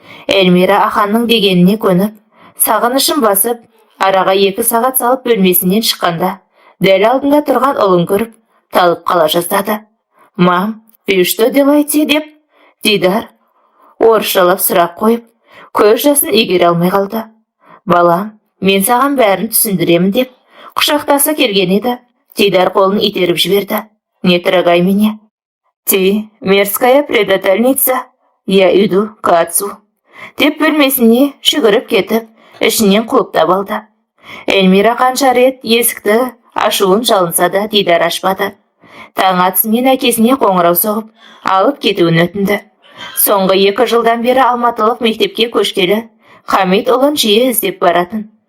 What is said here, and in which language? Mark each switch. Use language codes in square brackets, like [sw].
[kk] Эльмира Аханның дегеніне көніп, сағынышын басып, араға 2 сағат салып бөлмесінен шыққанда, дәл алдында тұрған ұлын көріп, талып қала жаздады. [ru] «Мам, вы что делаете?» [kk] деп Дидар орысшалап сұрақ қойып, көз жасын игере алмай қалды. «Балам, мен саған бәрін түсіндіремін» деп құшақтасы келген еді. Дидар қолын итеріп жіберді. [ru] «Не трогай меня. Ты мерзкая предательница. Я иду к отцу» [kk] деп бөлмесіне жүгіріп кетіп, ішінен құлыптап алды. Эльмира қанша рет есікті ашуын жалынса да Дидар ашпады. Таң атысымен әкесіне қоңырау соғып, алып кетуін өтінді. Соңғы 2 жылдан бері алматылық мектепке көшкелі Хамит ұлын жиі іздеп баратын.